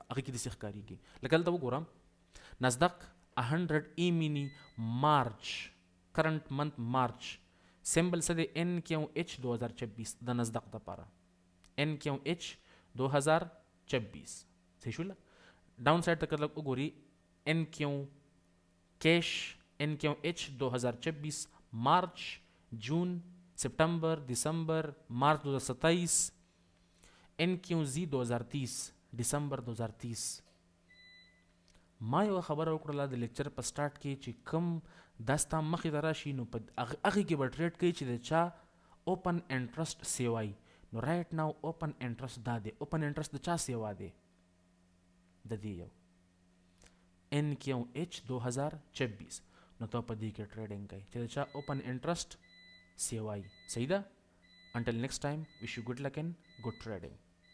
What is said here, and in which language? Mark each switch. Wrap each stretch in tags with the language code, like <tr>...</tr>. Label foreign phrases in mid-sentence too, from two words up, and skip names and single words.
<ps>هغه کې داسې ښکارېږي لکه دلته وګورم نزدق 100</ps> <en>E-mini March current month March</en> <ps>سمبل څه دی ان کیو ایچ 2026 د نزدق دپاره ان کیو ایچ 2026. صحیح شوله؟</ps> <en>down side</en> <ps>ته که لږ وګوري ان کیو کیش ان کیو ایچ 2026</ps> <en>March June September December March</en> <ps>2027 ان کیو زی 2030 دسمبر 2030. ما یو خبره وکړله د لیکچر په سټارټ کې چې کوم دا ستا مخې ته راشي نو په هغې کې به ټریډ کوي چې د چا</ps> <en>open interest</en> <ps>سیوای. نو</ps> <en>right now open interest</en> <ps>دا دی،</ps> <en>open interest</en> <ps>د چا سیوا دی؟ د دې یو ان کیو ایچ 2026. نو ته په دې کې ټریډینګ کوي چې د چا</ps> <en>open interest</en> <ps>سیوای. صحیح ده؟</ps> <en>Until next time, wish you good luck and good trading.</en>